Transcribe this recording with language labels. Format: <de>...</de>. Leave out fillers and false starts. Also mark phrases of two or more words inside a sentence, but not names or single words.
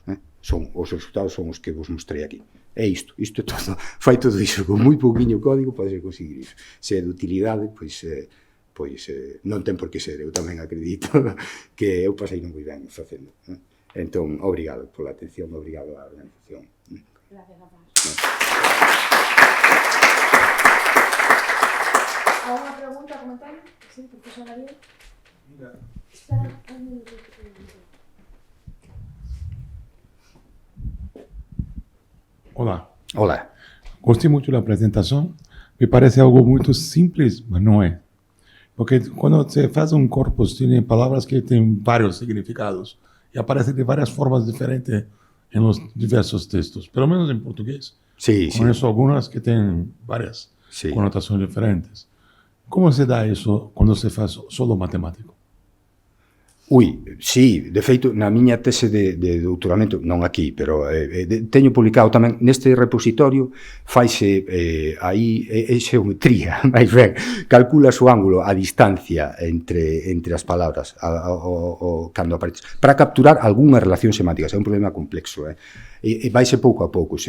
<gl>Os resultados son os que vos mostrei aquí. É isto é todo, fai todo iso, con moi pouquiño código podes conseguir iso. Se é de utilidade, pois non ten por que ser, eu tamén acredito que eu pasei moi ben facendo. Entón, obrigado pola atención, obrigado á organización.</gl> <es>Gracias, Rafa. ¿Alguna pregunta, comentario? Sí, profesor Ariel. Espera un minuto. Hola. Hola.</es> <pt>Gostei muito da apresentação. Me parece algo muito simples, mas não é. Porque quando você faz um corpus, tem palavras que têm vários significados e aparecem de várias formas diferentes em os diversos textos, pelo menos em português. Sí, Conheço algumas que têm várias conotações diferentes. Como se dá isso quando se faz solo matemático?</pt> <gl>Sí, de feito, na miña tese de doutoramento, non aquí, pero teño publicado tamén neste repositorio, faise aí xeometría, máis ben, calculas o ángulo, a distancia entre as palabras cando aparece, para capturar algunhas relacións semánticas, é un problema complexo, e vaise pouco a pouco.</gl>